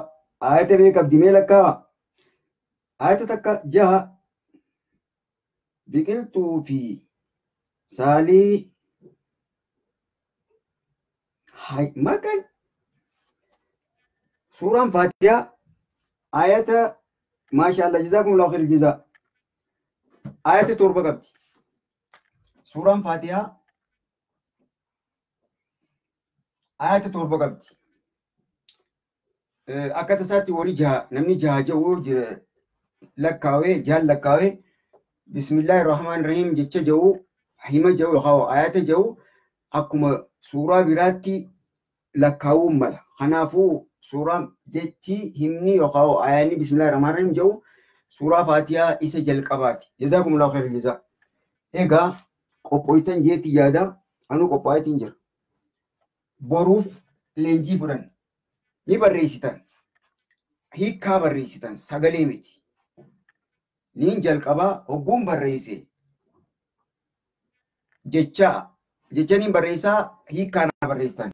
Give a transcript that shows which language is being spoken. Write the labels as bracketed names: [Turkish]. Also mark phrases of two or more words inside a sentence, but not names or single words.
[Oromo] Ayata meeqa qabdi mee lakkaa'aa? Ayata takka 6 biqiltuu fi saalii makan suuraan Faatihaa ayata maashaallah [Arabic] جزاكم الله خير الجزاء [Oromo] ayata 7 qabdi. Suuraan Faatihaa ayata 7 qabdi. Akka tasaatti warri namni 6 jedhu lakkaawee jaan lakkaawee [Arabic] بسم الله الرحمن الرحيم [Oromo] jecha jedhu hima jedhu yookaan ayata jedhu akkuma suuraa biraatti lakkaawuun mala. Kanaafuu suuraan jechi himni yookaan ayaanni [Arabic] بسم الله الرحمن الرحيم [Oromo] jedhu suuraa Faatihaa isa jalqabaati. [Arabic] جزاكم الله خير الجزاء. [Oromo] Egaa qophooytan jeetti yaada anu qophaayetiin jira. Boruuf leenjii fudhan ni barreessitan. Hiikkaa barreessitan sagalee miti. Niin jalqabaa hogguun barreesse jecha niin barreessaa hiikkaan barreessitan.